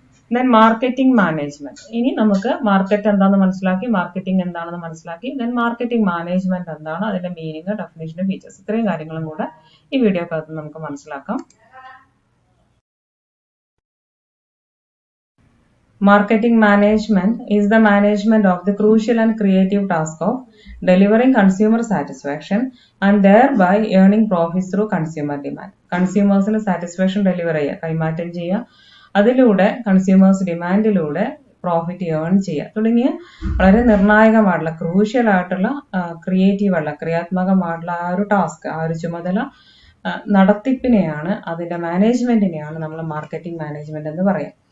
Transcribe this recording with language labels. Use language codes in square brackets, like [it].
[ml] Then marketing management, ഇനി നമുക്ക് market എന്താണെന്ന് മനസ്സിലാക്കി, മാർക്കറ്റിംഗ് എന്താണെന്ന് മനസ്സിലാക്കി, ദെൻ മാർക്കറ്റിംഗ് മാനേജ്മെന്റ് എന്താണ്, അതിന്റെ മീനിങ്, ഡെഫിനിഷൻ, ഫീച്ചേഴ്സ്, ഇത്രയും കാര്യങ്ങളും കൂടെ ഈ വീഡിയോക്കകത്ത് നമുക്ക് മനസ്സിലാക്കാം. [en] Marketing management is the management of the crucial and creative task of delivering consumer satisfaction and thereby earning profits through consumer demand. [ml] കൺസ്യൂമേഴ്സിന് satisfaction deliver ചെയ്യുക, കൈമാറ്റം ചെയ്യുക, അതിലൂടെ കൺസ്യൂമേഴ്സ് ഡിമാൻഡിലൂടെ പ്രോഫിറ്റ് ഏൺ ചെയ്യുക തുടങ്ങിയ വളരെ നിർണായകമായിട്ടുള്ള ക്രൂഷ്യൽ ആയിട്ടുള്ള ക്രിയേറ്റീവ് ആയിട്ടുള്ള ക്രിയാത്മകമായിട്ടുള്ള ആ ഒരു ടാസ്ക്, ആ ഒരു ചുമതല നടത്തിപ്പിനെയാണ്, അതിന്റെ മാനേജ്മെന്റിനെയാണ് നമ്മൾ മാർക്കറ്റിംഗ് മാനേജ്മെന്റ് എന്ന് പറയാം.